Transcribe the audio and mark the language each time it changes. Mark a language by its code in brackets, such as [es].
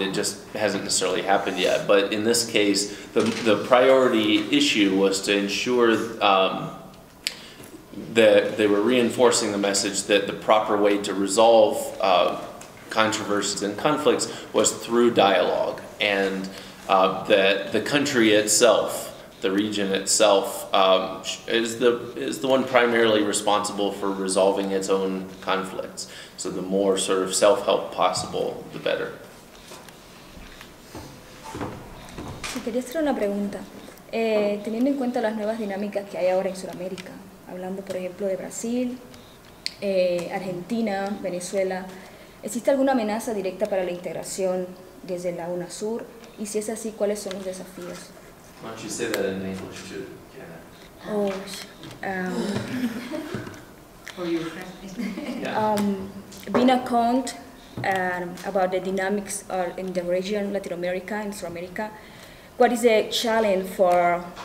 [en] It just hasn't necessarily happened yet. But in this case, the priority issue was to ensure that they were reinforcing the message that the proper way to resolve controversies and conflicts was through dialogue, and that the country itself, the region itself, is the one primarily responsible for resolving its own conflicts. So the more sort of self-help possible, the better. [es] Si quería hacer una pregunta, teniendo en cuenta las nuevas dinámicas que hay ahora en Sudamérica, hablando por ejemplo de Brasil, Argentina, Venezuela, ¿existe alguna amenaza directa para la integración desde la UNASUR? Y si es así, ¿cuáles son los desafíos? [en] Why don't you say that in English too, Janet? For your friend. Being account about the dynamics in the region, Latin America and South America, what is the challenge for